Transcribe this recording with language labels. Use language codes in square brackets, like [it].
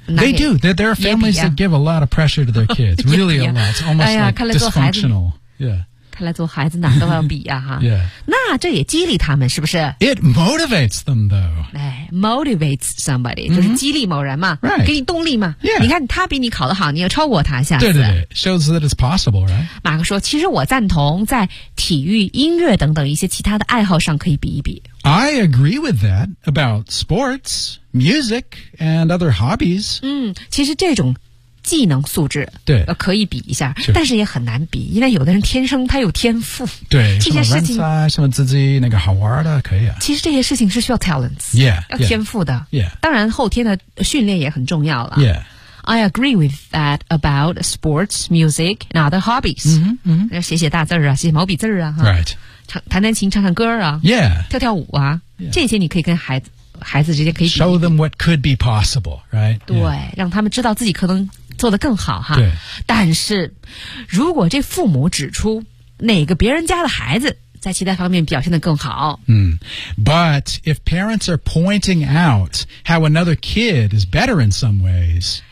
[en] They do There are families、that give a lot of pressure to their kids Really a lot It's almost、like dysfunctional、yeah. [zh] 看来做孩子哪都要比啊哈。 yeah. 那这也激励他们是不是 [en] ?It motivates them though. [zh] 哎 , [en] motivates somebody,、 [zh] mm-hmm. 就是激励某人嘛、 right. 给你动力嘛。 Yeah. 你看他比你考得好你要超过他下次。 [en] 对对对 ,shows that it's possible, right? [zh] 马克说其实我赞同在体育音乐等等一些其他的爱好上可以比一比。 [en] I agree with that about sports, music, and other hobbies. [zh] 嗯其实这种技能素质对、可以比一下、 sure. 但是也很难比因为有的人天生他有天赋对这些事情什么 什么自己那个好玩的可以啊其实这些事情是需要 talents yeah, 要天赋的 yeah, yeah. 当然后天的训练也很重要了 yeah [en] I agree with that about sports, music and other hobbies、 mm-hmm, mm-hmm. [zh] 写写大字啊写写毛笔字啊 right 弹弹琴唱唱歌啊 yeah 跳跳舞啊、yeah. 这些你可以跟孩子孩子之间可以比 [en] show them what could be possible right 对、yeah. [zh] 让他们知道自己可能做得更好哈对但是如果这父母指出哪个别人家的孩子在其他方面表现得更好、 [en] 嗯、But if parents are pointing out how another kid is better in some ways